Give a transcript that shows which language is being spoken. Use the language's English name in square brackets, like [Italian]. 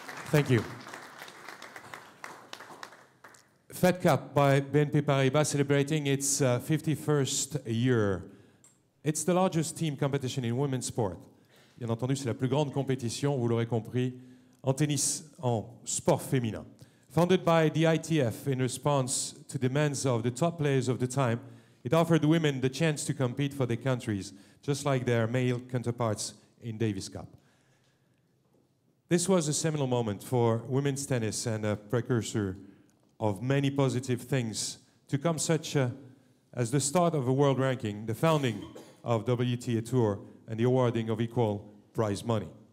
[English] Thank you. Fed Cup by BNP Paribas celebrating its 51st year. It's the largest team competition in women's sport. [French] Bien entendu, c'est la plus grande compétition, vous l'aurez compris, en tennis, en sport féminin. [English] Founded by the ITF in response to demands of the top players of the time, it offered women the chance to compete for their countries, just like their male counterparts in Davis Cup. This was a seminal moment for women's tennis and a precursor of many positive things to come, such as the start of a world ranking, the founding of WTA Tour, and the awarding of equal prize money.